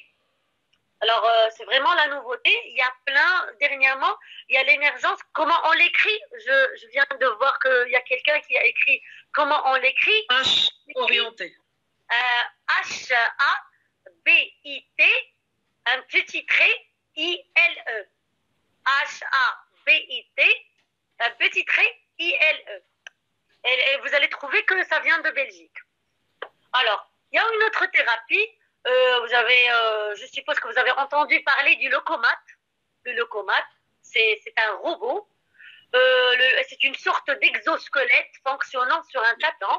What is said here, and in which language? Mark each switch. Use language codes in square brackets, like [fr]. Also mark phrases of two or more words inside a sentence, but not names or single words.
[fr] Alors, c'est vraiment la nouveauté. Il y a dernièrement, il y a l'émergence. Comment on l'écrit? Je viens de voir qu'il y a quelqu'un qui a écrit comment on l'écrit. H-orienté. H-A-B-I-T, un petit trait, I-L-E. H-A-B-I-T, un petit trait, I-L-E. Et vous allez trouver que ça vient de Belgique. Alors, il y a une autre thérapie. Je suppose que vous avez entendu parler du Lokomat. Le Lokomat, c'est un robot. C'est une sorte d'exosquelette fonctionnant sur un tatan.